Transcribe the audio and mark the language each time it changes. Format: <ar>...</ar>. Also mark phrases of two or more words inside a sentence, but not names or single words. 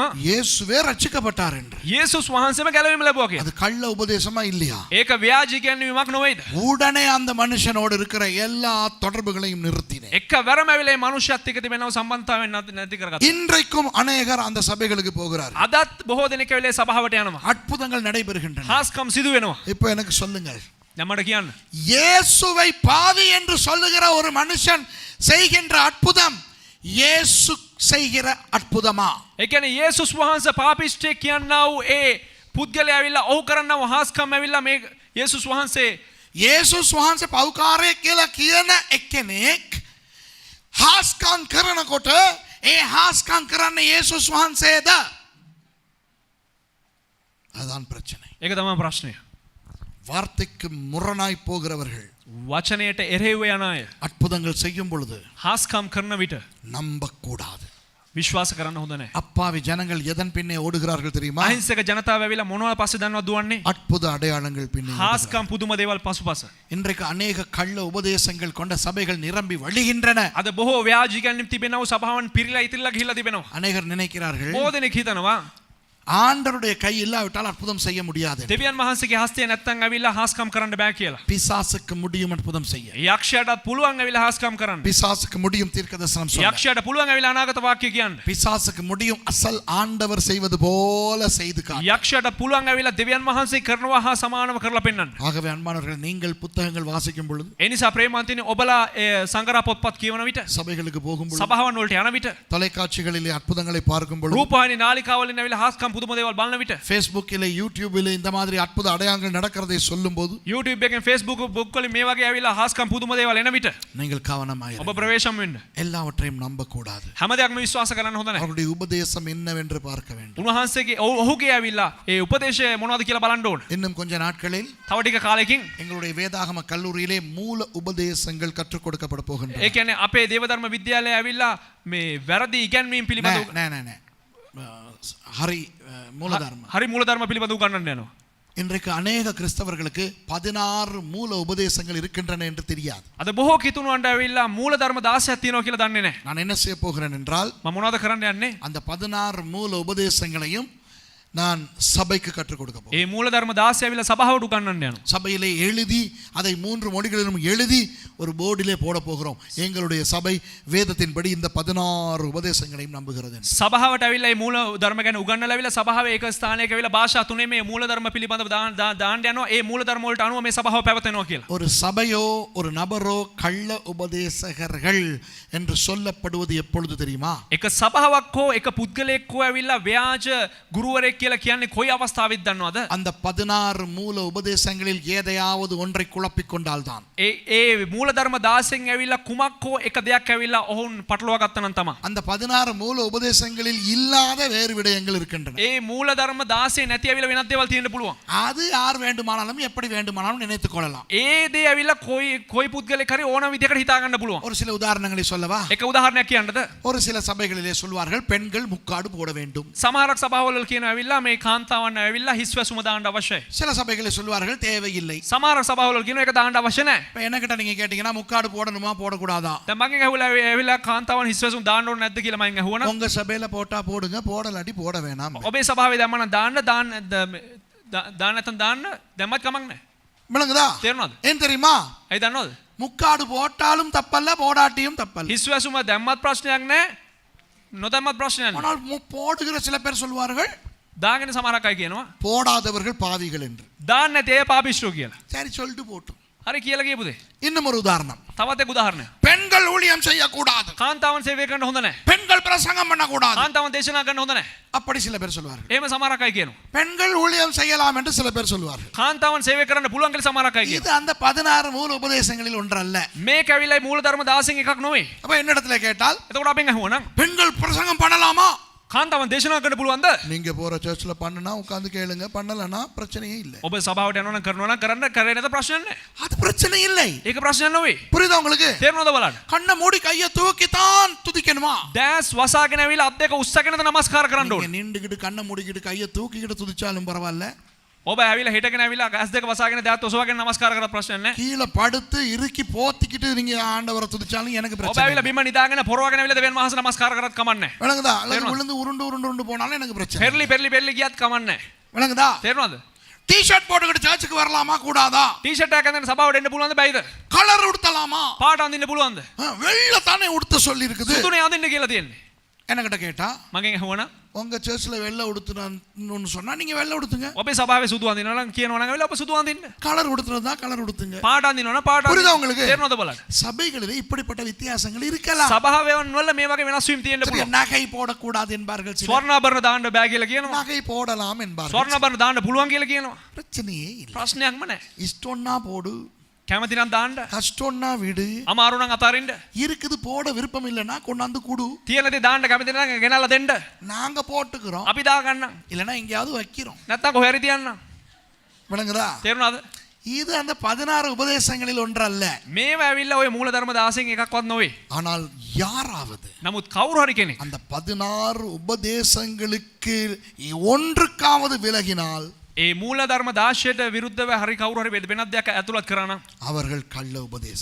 <ta>இயேசுவே ரட்சிக்கப்பட்டார் என்று.</ta> <si>යේසුස් වහන්සේම ගැලවීම ලැබුවා කියලා.</si> <ta>அது கள்ள உபதேசமா இல்லையா?</ta> <si>ඒක ව්‍යාජ ඉගැන්වීමක් නෙවෙයිද?</si> <ta>உடனே அந்த மனுஷனோடு இருக்கிற எல்லா தொடர்புகளையும் நிறுத்தினேன்.</ta> <si>එක වැරම ඇවිල්ලා මේ මනුෂ්‍යත් එක්ක තිබෙනව සම්බන්ධතාවයෙන් නැති කරගත්තා.</si> <ta>இன்றைக்கும் அநேகர் அந்த சபைகளுக்கு போகிறார்.</ta> <si>අදත් බොහෝ දෙනෙක් ඇවිල්ලා සභාවට යනවා.</si> <ta>அற்புதங்கள் நடைபெறுகின்றன.</ta> <si>හාස්කම් සිදු වෙනවා.</si> <ta>இப்போ எனக்கு சொல்லுங்கள்,</ta> <si>நம்மට කියන්න.</si> <ta>இயேசுவை பாவி என்று சொல்லுகிற ஒரு மனுஷன் செய்கின்ற அற்புதம் இயேசு செய்கிற அற்புதமா?</ta> <si>ඒ කියන්නේ යේසුස් වහන්සේ පාපිෂ්ඨෙක් කියනවා වූ ඒ පුද්ගලයා ඇවිල්ලා ඔහු කරනවා හාස්කම් ඇවිල්ලා මේ යේසුස් වහන්සේ යේසුස් වහන්සේ පව්කාරයෙක් කියලා කියන එක්කෙනෙක් හාස්කම් කරනකොට ඒ හාස්කම් කරන්නේ යේසුස් වහන්සේද?</si> <ta>அதுதான் பிரச்சனை.</ta> <si>ඒක තමයි ප්‍රශ්නය.</si> <ta>வார்த்தைக்கு முரணாய் போகிறவர்கள்</ta> <si>වචනයට එරෙහිව යන අය</si> <ta>அற்புதங்கள் செய்யும் பொழுது</ta> <si>හාස්කම් කරන විට</si> <ta>நம்பக்கூடாது.</ta> <si>විශ්වාස කරන්න හොඳ නැහැ.</si> <ta>அப்பாவி ஜனங்கள் எதன் பின்னே ஓடுகிறார்கள் தெரியுமா?</ta> <si>අහිංසක ජනතාව ඇවිල්ලා මොනවද පස්සේ දන්නවද දුවන්නේ?</si> <ta>அற்புத அடையாளங்கள் பின்னே ஓடுகிறார்கள்.</ta> <si>හාස්කම් පුදුම දේවල් පසුපස.</si> <ta>இன்றைக்கு அநேக கள்ள உபதேசங்கள் கொண்ட சபைகள் நிரம்பி வழிகின்றன.</ta> <si>අද බොහෝ ව්‍යාජ ඉගැන්වීම් තිබෙනව සභාවන් පිරීලා ඉතිරිලා ගිහිල්ලා තිබෙනවා.</si> <ta>அநேகர் நினைக்கிறார்கள்,</ta> <si>බොහෝ දෙනෙක් හිතනවා</si> <ta>ஆண்டவருடைய கை இல்லாவிட்டால் அற்புதம் செய்ய முடியாது.</ta> <si>දෙවියන් වහන්සේගේ හස්තය නැත්තම් ඇවිල්ලා හාස්කම් කරන්න බෑ කියලා.</si> <ta>பிசாசுக்கு முடியும் அற்புதம் செய்ய.</ta> <si>යක්ෂයාටත් පුළුවන් ඇවිල්ලා හාස්කම් කරන්න.</si> <ta>பிசாசுக்கு முடியும் தீர்க்கதரிசனம் சொல்ல.</ta> <si>යක්ෂයාට පුළුවන් ඇවිල්ලා අනාගත වාක්‍ය කියන්න.</si> <ta>பிசாசுக்கு முடியும் அசல் ஆண்டவர் செய்வது போல செய்து காட்ட.</ta> <si>යක්ෂයාට පුළුවන් ඇවිල්ලා දෙවියන් වහන්සේ කරනවා හා සමානව කරලා පෙන්වන්න.</si> <ta>ஆகவே அன்பானவர்கள், நீங்கள் புத்தகங்கள் வாசிக்கும் பொழுது,</ta> <si>ඒ නිසා ප්‍රේමවන්තයනි ඔබලා සංගරා පොත්පත් කියවන විට</si> <ta>சபைகளுக்கு போகும் பொழுது,</ta> <si>සභාවන් වලට යන විට</si> <ta>தொலைக்காட்சிகளிலே அற்புதங்களை பார்க்கும் பொழுது,</ta> <si>රූපවාහිනී නාලිකාවලින් ඇවිල්ලා හාස්කම් පුදුම දේවල් බලන විට</si> <ta>ஃபேஸ்புக்கிலே யூடியூபிலே இந்த மாதிரி அற்புத அடையாளங்கள் நடக்கிறதை சொல்லும் போது</ta> <si>YouTube එකෙන් Facebook book වලින් මේ වගේ ඇවිල්ලා හාස්කම් පුදුම දේවල් එන විට</si> <ta>நீங்கள் கவனமாய்</ta> <si>ඔබ</si> <ta>இருங்கள்.</ta> <si>ප්‍රවේශම් වෙන්න.</si> <ta>எல்லாவற்றையும் நம்பக்கூடாது.</ta> <si>හැම දෙයක්ම විශ්වාස කරන්න හොඳ නැහැ.</si> <ta>அவருடைய உபதேசம் என்னவென்று பார்க்க வேண்டும்.</ta> <si>උන්වහන්සේගේ ඔහුගේ ඇවිල්ලා ඒ උපදේශය මොනවද කියලා බලන්න ඕන.</si> <ta>இன்னும் கொஞ்ச நாட்களில்</ta> <si>තව ටික කාලෙකින්</si> <ta>எங்களுடைய வேதாகம கல்லூரியிலே மூல உபதேசங்கள் கற்றுக் கொடுக்கப்பட போகின்றன.</ta> <si>ඒ කියන්නේ අපේ දේවධර්ම විද්‍යාලයේ ඇවිල්ලා මේ වැරදි ඉගැන්වීම් පිළිබඳව හරි මූලධර්ම. හරි මූලධර්ම පිළිබඳව උගන්වන්න යනවා.</si> <ta>இன்றைக்கு அநேக கிறிஸ்தவர்களுக்கு 16 மூல உபதேசங்கள் இருக்கின்றன என்று தெரியாது.</ta> <si>අද බොහෝ කිතුණුවන්ට ඇවිල්ලා මූලධර්ම 16ක් තියෙනවා කියලා දන්නේ නැහැ.</si> <ta>நான் என்ன செய்ய போகிறேன் என்றால்,</ta> <si>මම මොනවද කරන්න යන්නේ?</si> <ta>அந்த 16 மூல உபதேசங்களையும் நான் சபைக்கு கற்றுக் கொடுக்க போகிறேன்.</ta> <si>ඒ මූලධර්ම 16 ඇවිල්ලා සභාවට උගන්වන්න යනවා.</si> <ta>சபையிலே எழுதி அதை 3 மொழிகளிலும் எழுதி ஒரு போர்டிலே போட போகிறோம். எங்களுடைய சபை வேதத்தின்படி இந்த 16 உபதேசங்களையும் நம்புகிறது.</ta> <si>සභාවට ඇවිල්ලා මේ මූලධර්ම ගැන උගන්වලා ඇවිල්ලා සභාවේ එක ස්ථානයක ඇවිල්ලා භාෂා තුනේ මේ මූලධර්ම පිළිබඳව දාන්න යනවා. ඒ මූලධර්ම වලට අනුව මේ සභාව පැවැත්වෙනවා කියලා.</si> <ta>ஒரு சபையோ ஒரு நபரோ கள்ள உபதேசகர்கள் என்று சொல்லப்படுவது எப்பொழுது தெரியுமா?</ta> <si>එක සභාවක් හෝ එක පුද්ගලයෙක් හෝ ඇවිල්ලා ව්‍යාජ ගුරුවරයෙක් කියලා කියන්නේ කොයි අවස්ථාවෙත් දන්නවද?</si> <ta>அந்த 16 மூல உபதேசங்களில் ஏதையாவது ஒன்றை குழப்பிக் கொண்டால்தான்</ta> <si>ඒ මූලධර්ම 16න් ඇවිල්ලා කුමක් හෝ එක දෙයක් ඇවිල්ලා ඔවුන් පටලවා ගත්තා නම් තමයි.</si> <ta>அந்த 16 மூல உபதேசங்களில் இல்லாத வேறு விடயங்கள் இருக்கின்றன.</ta> <si>ඒ මූලධර්ම 16 නැති ඇවිල්ලා වෙනත් දේවල් තියෙන්න පුළුවන්.</si> <ta>அது யார் வேண்டுமானாலும் எப்படி வேண்டுமானாலும் நினைத்துக் கொள்ளலாம்.</ta> <si>ඒ දේ ඇවිල්ලා කොයි පුද්ගලෙක් හරි ඕන විදිහකට හිතා ගන්න පුළුවන්.</si> <ta>ஒரு சில உதாரணங்களை சொல்லவா?</ta> <si>එක උදාහරණයක් කියන්නද?</si> <ta>ஒரு சில சபைகளிலே சொல்வார்கள் பெண்கள் முக்காடு போட வேண்டும்.</ta> <si>සමහරක් සභාවවල කියනවා ඇවිල්ලා මේ කාන්තාවන් ඇවිල්ලා හිස් වැසුම දාන්න අවශ්‍යයි.</si> <ta>சில சபைகளில் சொல்வார்கள் தேவையில்லை.</ta> <si>සමහරක් සභාවවල කියනවා ඒක දාන්න අවශ්‍ය නැහැ.</si> <ta>இப்ப என்னகிட்ட நீங்க கேட்டீங்கன்னா முக்காடு போடணுமா போடக்கூடாதா?</ta> <si>දැන් මගෙන් ඇහුවලා ඇවිල්ලා කාන්තාවන් හිස් වැසුම දාන්න ඕනේ නැද්ද කියලා මගෙන් ඇහුවනම්</si> <ta>உங்க சபையில போட்டா போடுங்க, போடலாட்டி போட வேணாம்.</ta> <si>ඔබේ සභාවේ දැම්මම දාන්න නැත්නම් දාන්න දැම්මත් කමක් නැහැ.</si> <ta>விளங்குதா?</ta> <si>තේරුණාද?</si> <ta>ஏன் தெரியுமா?</ta> <si>ඇයි දන්නවද?</si> <ta>முக்காடு போட்டாலும் தப்பல்ல, போடாட்டியும் தப்பல்ல.</ta> <si>හිස් වැසුම දැම්මත් ප්‍රශ්නයක් නැහැ. නොදැම්මත් ප්‍රශ්නයක් නැහැ.</si> <ta>ஆனால் போடுகிற சில பேர் சொல்வார்கள்</ta> <si>දාගෙන සමහරක් අය කියනවා</si> <ta>போடாதவர்கள் பாவிகள் என்று.</ta> <si>දාන්න නැති අය පාපිෂ්ඨෝ කියලා.</si> <ta>சரி சொல்லிட்டு போட்டும்.</ta> <si>හරි කියලා කියපු දේ.</si> <ta>இன்னும் ஒரு உதாரணம்.</ta> <si>තවත් එක් උදාහරණයක්.</si> <ta>பெண்கள் ஊழியம் செய்யக்கூடாது,</ta> <si>කාන්තාවන් සේවය කරන්න හොඳ නැහැ.</si> <ta>பெண்கள் பிரசங்கம் பண்ணக்கூடாது,</ta> <si>කාන්තාවන් දේශනා කරන්න හොඳ නැහැ.</si> <ta>அப்படி சில பேர் சொல்வார்கள்.</ta> <si>එහෙම සමහරක් අය කියනවා.</si> <ta>பெண்கள் ஊழியம் செய்யலாம் என்று சில பேர் சொல்வார்கள்.</ta> <si>කාන්තාවන් සේවය කරන්න පුළුවන් කියලා සමහරක් අය</si> <ta>இது</ta> <si>කියනවා.</si> <ta>அந்த 16 மூல உபதேசங்களில் ஒன்றல்ல.</ta> <si>මේක ඇවිල්ලා මූලධර්ම 16න් එකක් නෙවෙයි.</si> <ta>அப்ப என்னிடத்துல கேட்டால்</ta> <si>එතකොට අපෙන් අහුවනම්</si> <ta>பெண்கள் பிரசங்கம் பண்ணலாமா?</ta> <si>කාන්තාවන් දේශනා කරන්න පුළුවන්ද?</si> <ta>நீங்க போற சர்ச்ல பண்ணுனா உட்கார்ந்து கேளுங்க, பண்ணலனா பிரச்சனையே இல்லை.</ta> <si>ඔබ සභාවට යනවා නම් කරනවා නම් කරන්න, කරේ නැත ප්‍රශ්නයක් නැහැ.</si> <ta>அது பிரச்சனை இல்லை.</ta> <si>ඒක ප්‍රශ්නයක් නෙවෙයි.</si> <ta>புரியுதா உங்களுக்கு?</ta> <si>තේරුණාද බලන්න?</si> <ta>கண்ணை மூடி கையை தூக்கித்தான் துதிக்கணுமா?</ta> <si>දැස් වසාගෙන ඇවිල්ලා අත් දෙක උස්සගෙනද නමස්කාර කරන්න</si> <ta>நீங்க</ta> <si>ඕනේ.</si> <ta>நின்றுகிட்டு கண்ணை மூடிக்கிட்டு கையை தூக்கிக்கிட்டு துதிச்சாலும் பரவாயில்ல,</ta> <si>ඔබ ඇවිල්ලා හිටගෙන ඇවිල්ලා ඇස් දෙක වසාගෙන දැත් ඔසවාගෙන නමස්කාර කරලා ප්‍රශ්නයක් නැහැ.</si> <ta>கீழே படுத்து இறுக்கி போத்திக்கிட்டு நீங்க ஆண்டவரை துதிச்சாலும் எனக்கு</ta> <si>ඔබ</si> <ta>பிரச்சனை</ta> <si>ඇවිල්ලා</si> <ta>இல்லை.</ta> <si>බිම නිදාගෙන පොරවගෙන ඇවිල්ලා දෙවියන් වහන්සේ නමස්කාර කරත් කමක් නැහැ.</si> <ta>விளங்குதா? அல்லது</ta> <si>தேர்ணும்.</si> <ta>விழுந்து உருண்டு உருண்டு உருண்டு போனாலும் எனக்கு பிரச்சனை இல்லை.</ta> <si>පෙරලි ගියත් කමක් නැහැ.</si> <ta>விளங்குதா?</ta> <si>තේරුණාද?</si> <ta>டி-ஷர்ட் போட்டுக்கிட்டு சர்ச்சுக்கு வரலாமா கூடாதா?</ta> <si>ටී-ෂර්ට් එකක් අඳගෙන සභාවට එන්න පුළුවන්ද බැයිද?</si> <ta>கலர் உடுத்தலாமா?</ta> <si>පාට අඳින්න පුළුවන්ද?</si> <ta>வெள்ளை தானே உடுத்த சொல்லி இருக்குது.</ta> <si>සුදුනේ අඳින්න කියලා තියෙන්නේ.</si> <ta>என்கிட்ட கேட்டா</ta> <si>මගෙන් අහුවනම්</si> <ta>உங்க சர்ச்ல வெள்ளை உடுத்துன்னு சொன்னா நீங்க வெள்ளை உடுத்துங்க,</ta> <si>ඔබේ සභාවේ සුදු අඳිනවා නම් කියනවා නම් ඇවිල්ලා ඔබ සුදු අඳින්න.</si> <ta>கலர் உடுத்துறதா கலர் உடுத்துங்க.</ta> <si>පාට අඳිනවා නම් පාට</si> <ta>புரியுதா</ta> <si>අඳින්න.</si> <ta>உங்களுக்கு?</ta> <si>තේරුණාද බලන්න?</si> <ta>சபைகளிலே இப்படிப்பட்ட வித்தியாசங்கள் இருக்கலாம்.</ta> <si>සභාවෙන් වල මේ වගේ වෙනස් වීම් තියෙන්න</si> <ta>சரி,</ta> <si>පුළුවන්.</si> <ta>நகை போடக்கூடாது என்பார்கள் சிலர்.</ta> <si>ස්වර්ණාභරණ දාන්න බෑ කියලා කියනවා.</si> <ta>நகை போடலாம் என்பார்கள்.</ta> <si>ස්වර්ණාභරණ දාන්න පුළුවන් කියලා කියනවා.</si> <ta>பிரச்சனையே இல்லை.</ta> <si>ප්‍රශ්නයක්ම නැහැ.</si> <ta>இஷ்டம்னா போடு,</ta> <si>කැමති නම් දාන්න.</si> <ta>கஷ்டம்னா விடு.</ta> <si>අමාරු නම් අතාරින්න.</si> <ta>இருக்குது போட விருப்பம் இல்லைன்னா கொண்டாந்து குடு,</ta> <si>තියෙන දේ දාන්න කැමති නම් ගෙනල්ලා දෙන්න.</si> <ta>நாங்க போட்டுக்கிறோம்,</ta> <si>අපි දා ගන්නම්.</si> <ta>இல்லைன்னா எங்கேயாவது வைக்கிறோம்.</ta> <si>නැත්තම් කොහේ හරි තියන්නම්.</si> <ta>விளங்குதா?</ta> <si>තේරුණාද?</si> <ta>இது அந்த 16 உபதேசங்களில் ஒன்றல்ல.</ta> <si>මේව ඇවිල්ලා ඔය මූලධර්ම 16න් එකක්වත් නොවේ.</si> <ta>ஆனால் யாராவது</ta> <si>නමුත් කවුරු හරි කෙනෙක්</si> <ta>அந்த 16 உபதேசங்களுக்கு ஒன்றுக்காவது விலகினால்</ta> <si>ඒ මූලධර්ම 16ට විරුද්ධව හරි කවුරු හරි වෙනත් දෙයක් ඇතුළත් කරා නම්</si> <ta>அவர்கள் கள்ள உபதேசம்.</ta>